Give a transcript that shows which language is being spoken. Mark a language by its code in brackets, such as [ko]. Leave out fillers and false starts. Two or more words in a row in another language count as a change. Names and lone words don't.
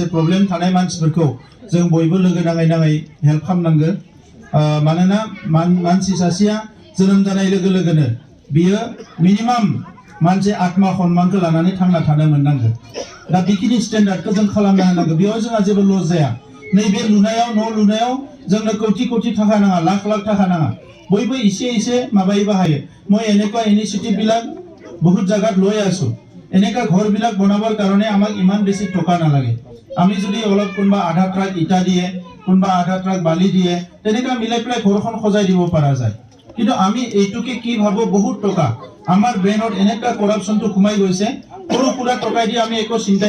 [brx] प्रब्लेम थानाय मानसिफोरखौ जों बयबो लोगो नाङै हेल्प खालामनांगो मानोना मानसि सासेया जोनोम जानाय लोगो लोगोनो बियो मिनिमाम मानसि आत्मा सम्मानखौ लानानै थांना थानो मोननांगो दा बेखिनि स्टेन्डार्डखौ जों खालामनो हानांगो बेयाव जोंहा जेबो लस जाया नैबे लुनायाव न' लुनायाव जोंनो कोटि कोटि थाखा नाङा लाख लाख थाखा नाङा [as] বই ইছে মাবাইবা হায়ে মই এনেকুৱা ইনিচিয়েটিভ বিলাক বহুত জায়গাত লৈ আছো এনেকা ঘৰ বিলাক বনাবৰ কাৰণে আমাক ইমান বেছি টকা নালাগে আমি যদি অলপ কোনবা আধা ট্ৰাক ইটা দিয়ে কোনবা আধা ট্ৰাক বালি দিয়ে তেনেকা মিলাই পেলাই ঘৰখন সজাই দিব পৰা যায় কিন্তু আমি এইটোকে কি ভাবো বহুত টকা আমাৰ ব্ৰেইনত এনেকা কৰাপশনটো ঘুমাই গৈছে সৰু পুৰা টকা দি আমি একো চিন্তাই